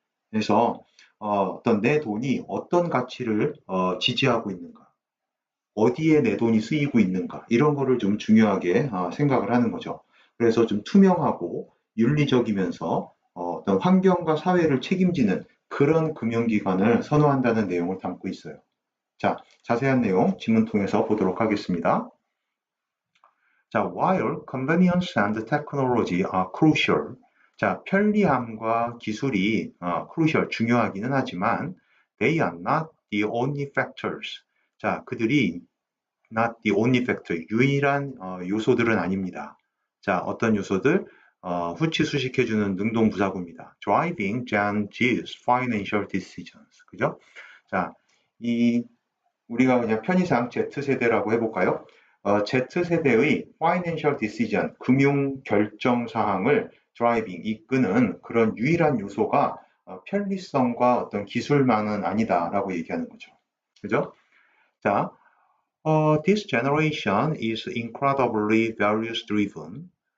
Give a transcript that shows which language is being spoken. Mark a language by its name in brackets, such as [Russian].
[Korean] 그래서 어떤 내 돈이 어떤 가치를 지지하고 있는가, 어디에 내 돈이 쓰이고 있는가 이런 거를 좀 중요하게 생각을 하는 거죠. 그래서 좀 투명하고 윤리적이면서 어떤 환경과 사회를 책임지는 그런 금융기관을 선호한다는 내용을 담고 있어요. 자, 자세한 내용 지문 통해서 보도록 하겠습니다. [English] 자, while convenience and technology are crucial. [Korean] 자, 편리함과 기술이 [English] crucial, [Korean] 중요하기는 하지만 [English] they are not the only factors. [Korean] 자, 그들이 [English] not the only factor, [Korean] 유일한 요소들은 아닙니다. 자, 어떤 요소들? 후치 수식해주는 능동부사구입니다. [English] Driving Gen Z's financial decisions. [Korean] 그죠? 자, 우리가 그냥 편의상 Z세대라고 해볼까요? Z세대의 financial decision, 금융 결정 사항을 driving, 이끄는 그런 유일한 요소가 편리성과 어떤 기술만은 아니다라고 얘기하는 거죠. 그죠? [English] 자, this generation is incredibly values driven.